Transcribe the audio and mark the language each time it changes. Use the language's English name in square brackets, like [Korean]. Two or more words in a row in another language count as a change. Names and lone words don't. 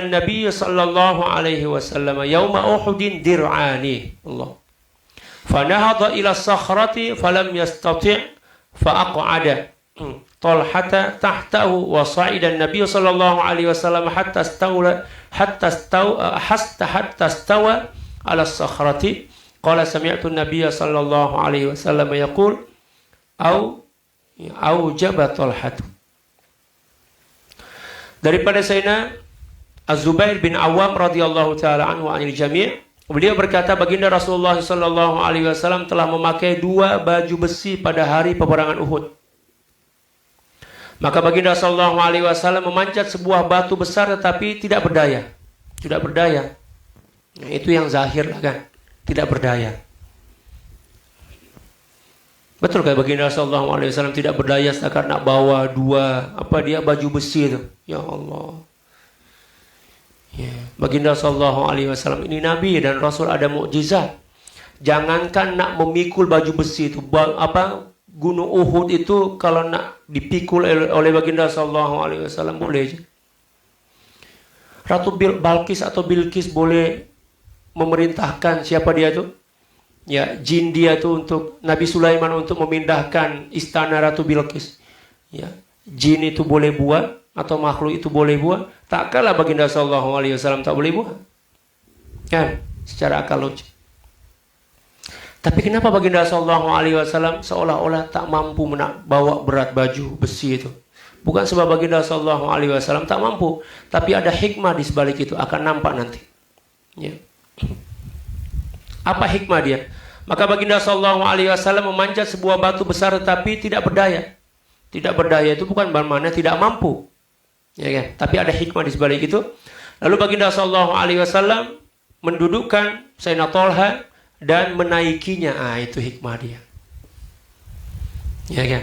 [Arabic] النبي صلى الله عليه وسلم يوم أحد درعان الله فنهض إلى الصخرة فلم يستطع فأقعد طلحة تحته وصعد النبي صلى الله عليه وسلم حتى استوى على الصخرة قال سمعت النبي صلى الله عليه وسلم يقول أو جب طلحة. [Malay] Daripada Sayyidina Az-Zubair bin Awam [Arabic] رضي الله تعالى عنه عن الجميع', [Malay] beliau berkata baginda Rasulullah [Arabic] صلى الله عليه وسلم [Malay] telah memakai dua baju besi pada hari peperangan Uhud. Maka baginda [Arabic] صلى الله عليه وسلم [Malay] memanjat sebuah batu besar tetapi tidak berdaya. Tidak berdaya. Nah, itu yang zahir lah kan, tidak berdaya. Betul kan baginda [Arabic] صلى الله عليه وسلم [Malay] tidak berdaya karena bawa dua baju besi itu. [Arabic] يا الله. [Malay] Ya, baginda [Arabic] صلى الله عليه وسلم [Malay] ini nabi dan rasul, ada mukjizat. Jangankan nak memikul baju besi itu, Gunung Uhud itu kalau nak dipikul oleh baginda [Arabic] صلى الله عليه وسلم [Malay] boleh aja. Ratu Balkis atau Bilqis boleh memerintahkan siapa dia tuh? Ya, jin dia tuh untuk Nabi Sulaiman untuk memindahkan istana Ratu Bilqis. Ya, jin itu boleh buat atau makhluk itu boleh buat. Tak kalah baginda [Arabic] صلى الله عليه وسلم [Malay] tak boleh buat. Kan? Secara akal logik. Tapi kenapa baginda [Arabic] صلى الله عليه وسلم [Malay] seolah-olah tak mampu bawa berat baju besi itu? Bukan sebab baginda [Arabic] صلى الله عليه وسلم [Malay] tak mampu, tapi ada hikmah di sebalik itu, akan nampak nanti. Ya. Apa hikmah dia? Maka baginda [Arabic] صلى الله عليه وسلم [Malay] memanjat sebuah batu besar tetapi tidak berdaya. Tidak berdaya itu bukan bermakna tidak mampu. Ya kan? Tapi ada hikmah di sebalik itu. Lalu baginda [Arabic] صلى الله عليه وسلم [Malay] mendudukkan Sayyidina Thalha dan menaikinya. Itu hikmah dia. Ya kan?